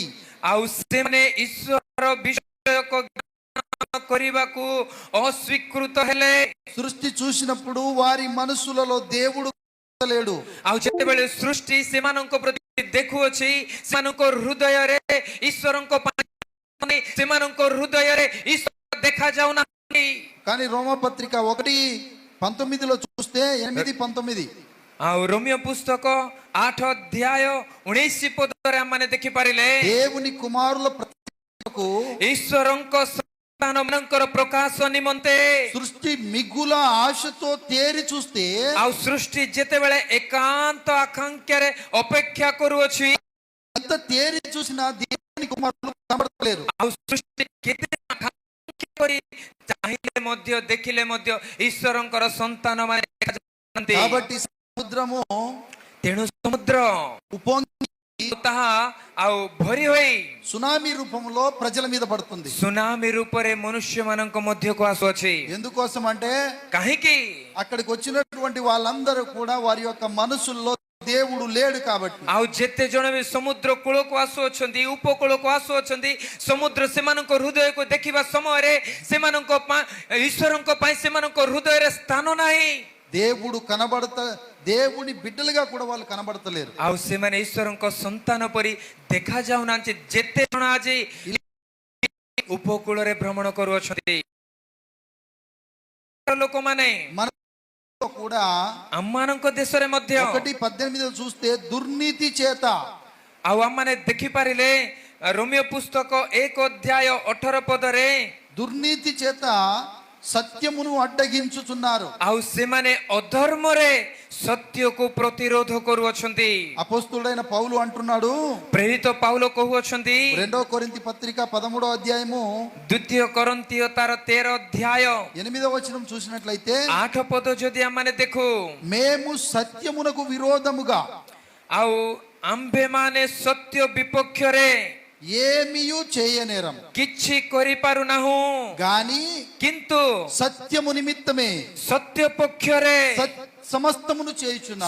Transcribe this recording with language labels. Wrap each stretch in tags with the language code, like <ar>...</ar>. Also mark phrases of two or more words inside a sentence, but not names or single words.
<or>ଆଉ ସେମାନେ ଈଶ୍ୱର ବିଷୟକ ଜ୍ଞାନ କରିବାକୁ ଅସ୍ୱୀକୃତ ହେଲେ।</or> <te>సృష్టి చూసినప్పుడు వారి మనసులలో దేవుడు లేడు.</te> <or>ଆଉ ଯେତେବେଳେ ସୃଷ୍ଟି ସେମାନଙ୍କ ପ୍ରତି ଦେଖୁଅଛି ସେମାନଙ୍କ ହୃଦୟରେ ଈଶ୍ୱରଙ୍କ ପାଇଁ ସେମାନଙ୍କ ହୃଦୟରେ ଈଶ୍ୱର ଦେଖାଯାଉନାହାନ୍ତି।</or> <te>కానీ రోమపత్రిక 1:19 చూస్తే 8:19</te> <or>ଆଉ ରୋମିଓ ପୁସ୍ତକ 8 ଅଧ୍ୟାୟ 19 ପଦରେ ଆମେ ଦେଖିପାରିଲେ</or> <te>దేవుని కుమారుల ప్రత్యక్షతకు</te> <or>ଈଶ୍ୱରଙ୍କ ସନ୍ତାନମାନଙ୍କର ପ୍ରକାଶ ନିମନ୍ତେ</or> <te>సృష్టి మిగుల ఆశతో తేరి చూస్తే</te> <or>ଆଉ ସୃଷ୍ଟି ଯେତେବେଳେ ଏକାନ୍ତ ଆକାଂକ୍ଷାରେ ଅପେକ୍ଷା କରୁଅଛି</or> <te>ఎంత తేరి చూసినా దేవుని కుమారులు కనబడలేరు.</te> <or>ଆଉ ସୃଷ୍ଟି କେତେ ଆକାଂକ୍ଷା କରି ଚାହିଁଲେ ମଧ୍ୟ ଦେଖିଲେ ମଧ୍ୟ ଈଶ୍ୱରଙ୍କର ସନ୍ତାନମାନେ ଦେଖାଯାଉନାହାନ୍ତି।</or> <te>కాబట్టి సముద్రము</te> <or>ତେଣୁ ସମୁଦ୍ର</or> <te>ఉపొంగి</te> <or>ତାହା ଆଉ ଭରି ହୋଇ</or> <te>సునామీ రూపంలో ప్రజల మీద పడుతుంది.</te> <or>ସୁନାମୀ ରୂପରେ ମନୁଷ୍ୟମାନଙ୍କ ମଧ୍ୟକୁ ଆସୁଅଛି।</or> <te>ఎందుకోసం అంటే</te> <or>କାହିଁକି?</or> <te>అక్కడికి వచ్చినటువంటి వాళ్ళందరూ కూడా వారి యొక్క మనసుల్లో దేవుడు లేడు కాబట్టి.</te> <or>ଆଉ ଯେତେ ଜଣ ବି ସମୁଦ୍ର କୂଳକୁ ଆସୁଅଛନ୍ତି ଉପକୂଳକୁ ଆସୁଅଛନ୍ତି ସମୁଦ୍ର ସେମାନଙ୍କ ହୃଦୟକୁ ଦେଖିବା ସମୟରେ ସେମାନଙ୍କ ଈଶ୍ୱରଙ୍କ ପାଇଁ ସେମାନଙ୍କ ହୃଦୟରେ ସ୍ଥାନ ନାହିଁ।</or> <te>దేవుడు దేవుని బిడ్డలుగా కూడా వాళ్ళు కనబడతలేరు.</te> <or>ଆଉ ସେମାନେ ଈଶ୍ୱରଙ୍କ ସନ୍ତାନ ପରି ଦେଖାଯାଉନାହାନ୍ତି। ଯେତେ ଜଣ ଆଜି ଉପକୂଳରେ ଭ୍ରମଣ କରୁଅଛନ୍ତି ଲୋକମାନେ</or> <te>మనలో కూడా</te> <or>ଆମମାନଙ୍କ ଦେଶରେ ମଧ୍ୟ</or> <te>1:18 చూస్తే దుర్నీతి చేత</te> <or>ଆଉ ଆମମାନେ ଦେଖିପାରିଲେ ରୋମିଓ ପୁସ୍ତକ 1 ଅଧ୍ୟାୟ 18 ପଦରେ</or> <te>దుర్నీతి చేత సత్యమును అడ్డగించుచున్నారు.</te> <or>ଆଉ ସେମାନେ ଅଧର୍ମରେ ସତ୍ୟକୁ ପ୍ରତିରୋଧ କରୁଅଛନ୍ତି।</or> <te>అపోస్తుడైన పౌలు అంటున్నాడు,</te> <or>ପ୍ରେରିତ ପାଉଲ କହୁଅଛନ୍ତି</or> <te>2 కొరింథీ పత్రిక 13వ అధ్యాయము</te> <or>2 కొరింథీୟ ତାର 13 ଅଧ୍ୟାୟ</or> <te>8వ వచనం చూసినట్లయితే</te> <or>8 ପଦ ଯଦି ଆମମାନେ ଦେଖୁ,</or> <te>మేము సత్యమునకు విరోధముగా</te> <or>ଆଉ ଆମ୍ଭେମାନେ ସତ୍ୟ ବିପକ୍ଷରେ</or> <te>ఏమియు చేయనేరం</te> <or>କିଛି କରିପାରୁନାହୁଁ,</or> <te>గాని</te> <or>କିନ୍ତୁ</or> <te>సత్యము నిమిత్తమే</te> <or>ସତ୍ୟ ପକ୍ଷରେ</or> <te>సమస్తమును చేయుచున్నాం.</te>